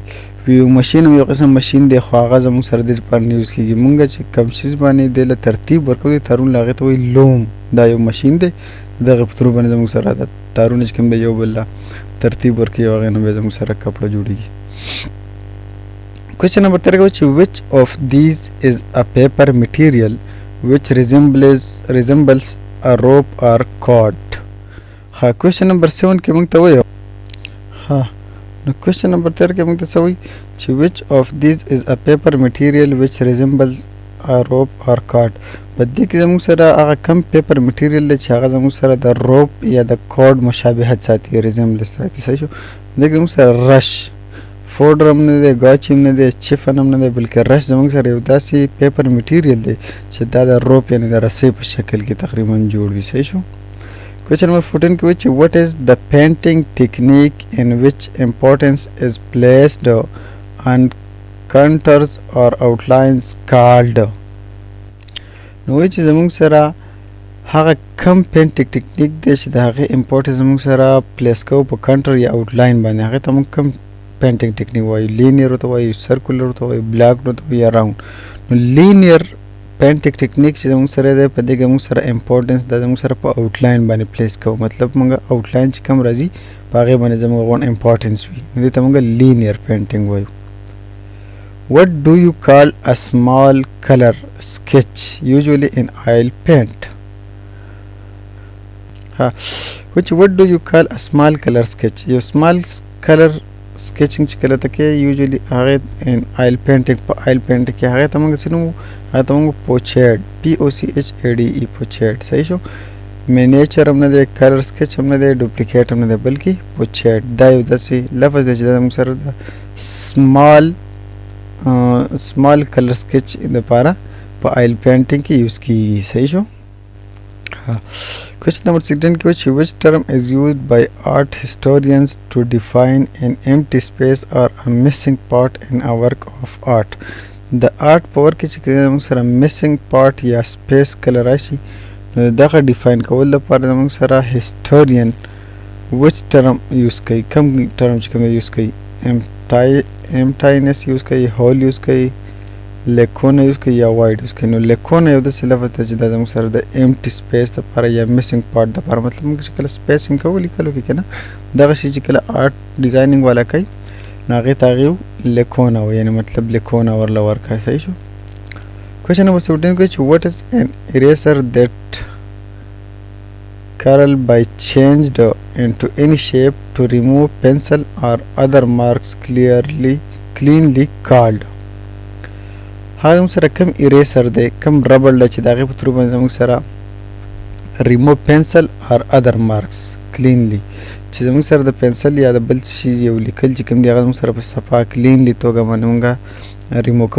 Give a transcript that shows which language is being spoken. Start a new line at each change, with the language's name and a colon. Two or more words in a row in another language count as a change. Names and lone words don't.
English: weaving machine
Pashto: هم یو قسم مشین دی خو هغه زموږ سره د لپاره نه یوز کېږي. مونږ چې کوم شیز باندې دی له ترتیب ورکوو د تارونو له هغې ته وایي لوم. دا یو مشین دی دغه په ترو باندې زموږ سره د تارونه چې کوم دی یو بل له ترتیب ورکوي او هغې نه بیا زموږ سره کپړه جوړېږي.
English: question number
Pashto: 13 چې
English: which of these is a paper material which resembles a rope or cord؟
Pashto: ها
English: question number
Pashto: 7 کې موږ ته وایو ها نو
English: question number
Pashto: 13 کې موږ ته څه وایي چې
English: which of these is a paper material which resembles a rope or cord؟
Pashto: په دې کې زموږ سره هغه کم
English: paper material
Pashto: دی چې هغه زموږ سره د روپ یا د کورډ مشابهت ساتي، ریزمبلنس ساتي. صحیح شو دې کې زموږ سره رش فوډر هم نه دی، ګاچ هم نه دی، چفن هم نه دی، بلکې رش زموږ سره یو داسې
English: paper material
Pashto: دی چې دا د روپ یعنې د رسۍ په شکل کې تقریبا جوړ وي. صحیح شو
English: question number
Pashto: 14 کې وایي چې
English: what is the painting technique in which importance is placed on contours or outlines called؟
Pashto: نو وایي چې زموږ سره هغه کم
English: painting technique
Pashto: دی چې د هغې امپورټنس موږ سره پلیس کوو په کنټر یا آوټلاین باندې، هغې ته موږ کم
English: painting technique
Pashto: وایو. لینیر ورته وایو، سرکولر ورته وایو، بلاک ورته وایو یا راوند. نو
English: linear painting technique
Pashto: چې زموږ سره دی په دې کې موږ سره امپورټنس دا زموږ سره په آوټلاین باندې پلیس کوو، مطلب موږ آوټلاین چې کم راځي په هغې باندې زموږ غون امپورټنس وي، نو دې ته موږ
English: linear painting
Pashto: وایو.
English: What do you call a small color sketch usually in oil paint? What do you call a small color sketch?
Pashto: یو
English: small color sketching
Pashto: چې کله ته کې usually هغه
English: in oil painting
Pashto: په
English: oil painting
Pashto: کې هغه ته موږ څه نومو؟ هغه ته موږ پوچیډ POCHADE پوچیډ. صحیح شو؟ مینیچر هم نه دی،
English: color sketch
Pashto: هم نه دی، ډوپلیکیټ هم نه دی، بلکې پوچیډ. دا یو داسې لفظ دی چې دا موږ سره د
English: small color sketch
Pashto: دپاره په
English: oil painting
Pashto: کې یوز کیږي. صحیح شو؟
English: Question number 16 کې which term is used by art historians to define an empty space or a missing part in a work of art.
Pashto: د آرټ په ورک کې چې موږ سره
English: missing part
Pashto: یا space کله راشي دغه ډیفاین کول لپاره موږ سره
English: historian which term
Pashto: یوز کوي، کوم ټرم چې کوم یوز کوي، emptiness یوز کوي، hole یوز کوي، لیکونه یوز کوي یا واید یوز کوي. نو لیکونه یو داسې لفظ دی چې دا زموږ سره د
English: empty space
Pashto: دپاره یا
English: missing part
Pashto: دپاره، مطلب موږ چې کله سپیسینګ کوو لیکلو کې که نه دغه شي چې کله
English: art designing
Pashto: والا کوي نو هغې ته هغې لیکونه وایي، یعنې مطلب لیکونه ورله ورکړه. صحیح شو؟
English: question number
Pashto: 17 کې چې
English: what is an eraser that curl by changed into any shape to remove pencil or other marks cleanly called.
Pashto: هغه موږ سره کم اریسر دی، کم ربړ دی چې د هغې په تھرو باندې موږ سره
English: remove pencil or other marks cleanly,
Pashto: چې زموږ سره د پنسل یا د بل شي یو لیکل چې کوم دی هغه زموږ سره په صفا کلینلی توګه باندې موږ ریموو کوو.